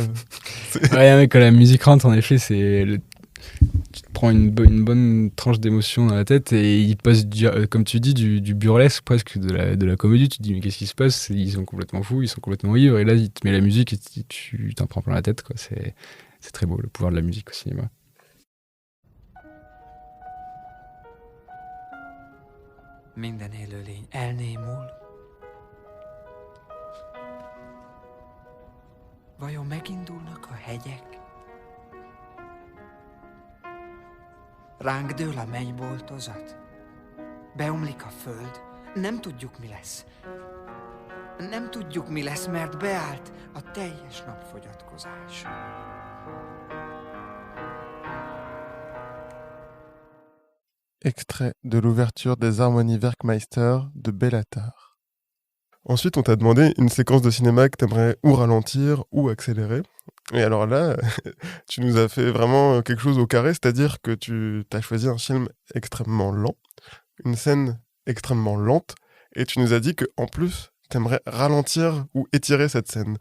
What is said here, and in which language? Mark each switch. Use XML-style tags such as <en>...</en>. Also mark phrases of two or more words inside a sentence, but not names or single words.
<fr>Ouais, mais quand la musique rentre, en effet, tu te prends une bonne tranche d'émotion dans la tête, et il passe, comme tu dis, du burlesque, presque de la comédie. Tu te dis, mais qu'est-ce qui se passe? Ils sont complètement fous, ils sont complètement ivres, et là, il te met la musique et tu t'en prends plein la tête, quoi. C'est très beau, le pouvoir de la musique au cinéma.</fr> <hu>Minden élőlény elnémul. Vajon megindulnak a hegyek? Ránk dől a mennyboltozat. Beomlik a föld. Nem tudjuk, mi lesz. Nem tudjuk, mi lesz, mert beállt a teljes napfogyatkozás.</hu> <fr>Extrait de l'ouverture des Harmonies Werkmeister de Bellatar. Ensuite, on t'a demandé une séquence de cinéma que t'aimerais ou ralentir ou accélérer. Et alors là, tu nous as fait vraiment quelque chose au carré, c'est-à-dire que tu as choisi un film extrêmement lent, une scène extrêmement lente, et tu nous as dit qu'en plus, t'aimerais ralentir ou étirer cette scène.</fr>